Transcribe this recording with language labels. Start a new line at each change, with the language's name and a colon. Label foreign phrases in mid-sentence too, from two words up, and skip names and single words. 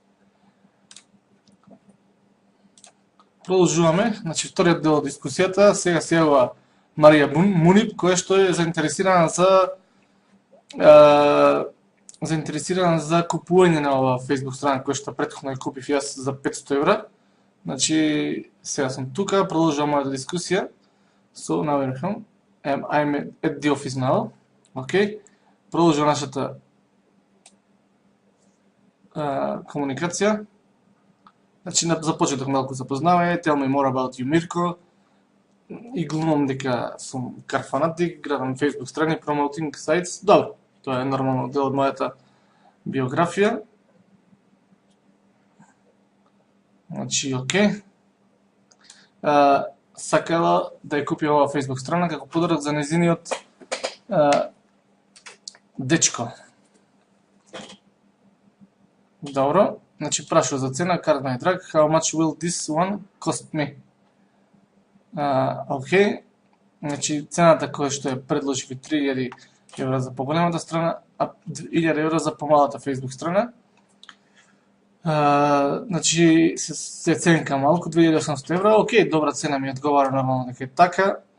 Macedonian: Продолжуваме, значи вториот дел од дискусијата, сега се јавува Марија Мунип, која што е заинтересирана за купување на ова Facebook страна која што претходно ја купив јас за 500 евра. Значи, сега сум тука, продолжувам мојата дискусија.
English: So now we're home. I'm at the office now. Okay.
Macedonian: Продолжува нашата комуникација. Значи, започетох малку запознавање,
English: tell me more about you, Mirko.
Macedonian: И глумам дека сум кар фанатик, градам Facebook страни,
English: promoting sites.
Macedonian: Добро, тоа е нормално дел од мојата биографија. Значи, окей. Сакала да ја купи оваа Facebook страна како подарок за нејзиниот дечко. Добро, значи прашува за цена,
English: card my drag, how much will this one cost me?
Macedonian: Океј, значи цената која што ја предложив е 3000 евра за поголемата страна, а 1000 евра за помалата Facebook страна. Значи се ценка малку, 2800 евра, океј, добра цена ми одговара, нормално дека е така.